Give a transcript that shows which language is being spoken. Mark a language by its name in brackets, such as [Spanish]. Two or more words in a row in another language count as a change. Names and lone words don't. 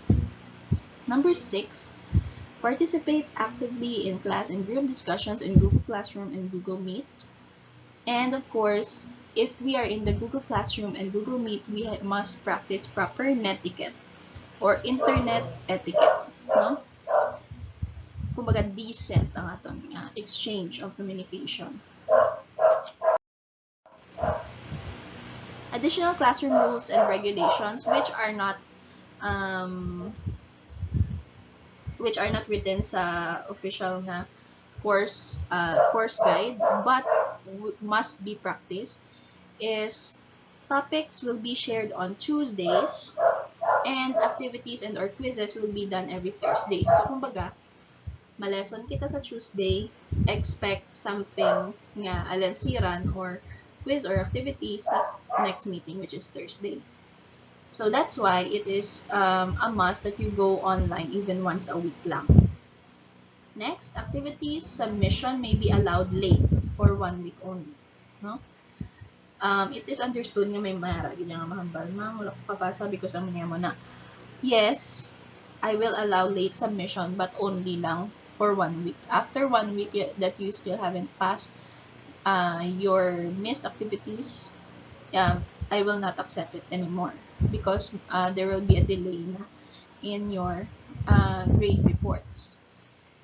[English] Number 6, participate actively in class and group discussions in Google Classroom and Google Meet. And of course, if we are in the Google Classroom and Google Meet, we must practice proper netiquette or internet etiquette. [Hiligaynon] No? Kumbaga, decent ang atong [English] exchange of communication. Additional classroom rules and regulations which are not written sa official na course guide but must be practiced is topics will be shared on Tuesdays and activities and or quizzes will be done every Thursday. [Hiligaynon] So kumbaga, malesson kita sa Tuesday, [English] expect something [Hiligaynon] nga alansiran or quiz or activities sa [English] next meeting, which is Thursday. So that's why it is a must that you go online even once a week lang. Next, activities submission may be allowed late for 1 week only. No? It is understood [Hiligaynon] nga may mara nga mahambal, ma'am, wala ko papasa because ang mo na. [English] Yes, I will allow late submission but only lang for 1 week. After 1 week that you still haven't passed your missed activities, I will not accept it anymore because there will be a delay na in your grade reports.